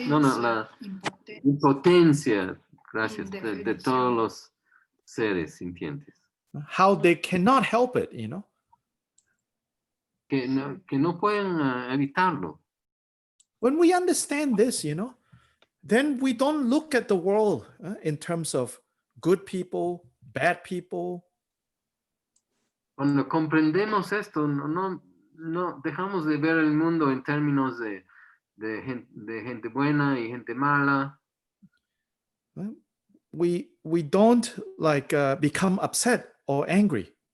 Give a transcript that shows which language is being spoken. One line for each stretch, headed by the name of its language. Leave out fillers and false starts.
Spanish: No, la impotencia, gracias, de todos los seres sintientes.
English: How they cannot help it, you know.
Spanish: Que no pueden evitarlo.
English: When we understand this, you know, then we don't look at the world in terms of good people, bad people.
Spanish: Cuando comprendemos esto, no dejamos de ver el mundo en términos de gente buena y gente mala.
English: We don't like become upset or angry.